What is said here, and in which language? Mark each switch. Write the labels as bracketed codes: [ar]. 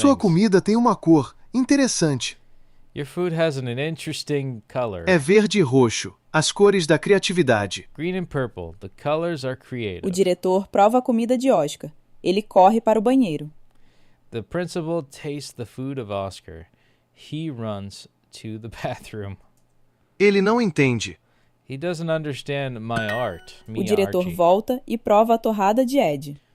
[pt] Sua comida tem uma cor interessante. [en] Your food has an interesting color. [pt] É verde e roxo, as cores da criatividade. [en] Green and purple. The colors are creative. [pt] O diretor prova a comida de Oscar. Ele corre para o banheiro. [en] The principal tastes the food of Oscar. He runs to the bathroom. [pt] Ele não entende. [en] He doesn't understand my art. [pt] O diretor volta e prova a torrada de Ed.